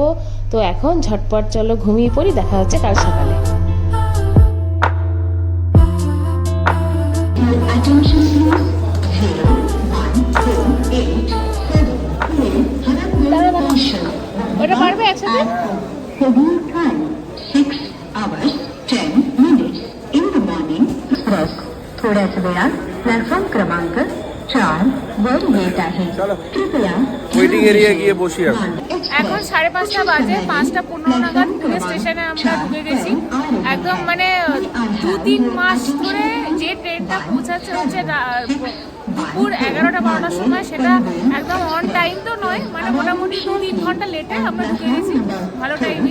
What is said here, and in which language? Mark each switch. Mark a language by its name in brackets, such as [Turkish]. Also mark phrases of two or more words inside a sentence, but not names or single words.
[Bangla] তো এখন ঝটপট চলো ঘুমিয়ে পড়ি, দেখা হচ্ছে কাল সকালে। ওটা পারবে একসাথে? [Marathi] थोड्याच वेळात प्लॅटफॉर्म क्रमांक 4 वर येत आहे. कृपया [Bangla] ওয়েটিং এরিয়া গিয়ে বসি এখন। এখন 5:30 বাজে, 5:15 নাগাদ পুলিশ স্টেশনে আমরা ঢুকে গেছি। একদম মানে 2-3 মাস ধরে যে ট্রেনটা পৌঁছাচ্ছে হচ্ছে দুপুর 11টা-12টার সময়, সেটা একদম [English] on time [Bangla] তো নয়, মানে মোটামুটি 2-3 ঘন্টা লেটে আমরা ঢুকে গেছি, ভালো টাইমই।